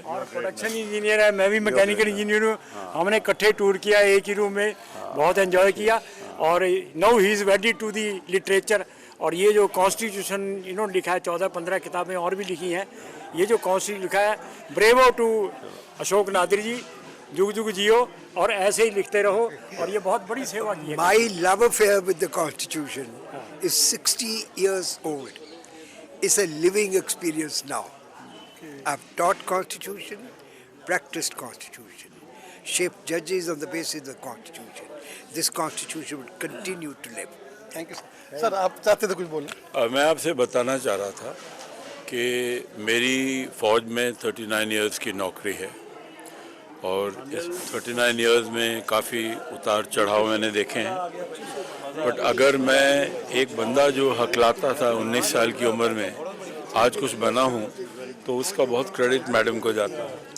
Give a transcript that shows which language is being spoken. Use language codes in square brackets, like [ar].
[hi] Production engineer है, मैं भी मैकेनिकल इंजीनियर हूँ। हमने इकट्ठे टूर किया एक ही रूम में, बहुत एंजॉय किया। और [en] Now he is wedded to the literature. [hi] और ये जो कॉन्स्टिट्यूशन इन्होंने लिखा है, 14-15 किताबें और भी लिखी हैं। ये जो कॉन्स्टिट्यूशन लिखा है, ब्रेवो टू अशोक नादिर जी, जुग जुग जियो और ऐसे ही लिखते रहो। और ये बहुत बड़ी सेवा की है। [en] My love affair with the Constitution is 60 years old. It's a living experience now. I've taught Constitution, practiced Constitution, shaped judges on the basis of the Constitution. This Constitution will continue to live. [hi] Thank you sir. आप चाहते थे कुछ बोलना? मैं आपसे बताना चाह रहा था कि मेरी फ़ौज में 39 इयर्स की नौकरी है और इस 39 इयर्स में काफ़ी उतार चढ़ाव मैंने देखे हैं। बट अगर मैं एक बंदा जो हकलाता था 19 साल की उम्र में आज कुछ बना हूँ तो उसका बहुत क्रेडिट मैडम को जाता है।